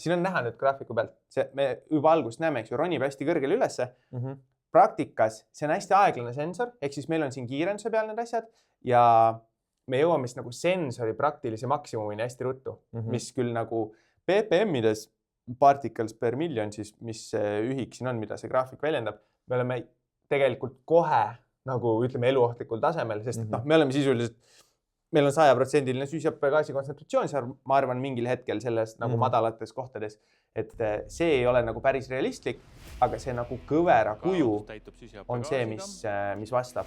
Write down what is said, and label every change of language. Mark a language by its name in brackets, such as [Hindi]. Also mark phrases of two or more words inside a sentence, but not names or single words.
[Estonian] Siin on näha nüüd graafiku pealt, me juba algust näeme, eks ju, ronib hästi kõrgele ülesse. Praktikas see on hästi aeglane sensor, ehk siis meil on siin kiirenduse peal need asjad ja me jõuame siis nagu sensori praktilise maksimumini hästi ruttu, mis küll nagu ppm-ides [English] particles per million, [Estonian] siis mis ühik siin on, mida see graafik väljendab, me oleme tegelikult kohe nagu ütleme eluohtlikul tasemel, sest me oleme sisuliselt, meil on 100% süsihappegaasi kontsentratsioon, ma arvan mingil hetkel selles nagu madalates kohtades, et see ei ole nagu päris realistlik, aga see nagu kõvera kuju on see, mis vastab.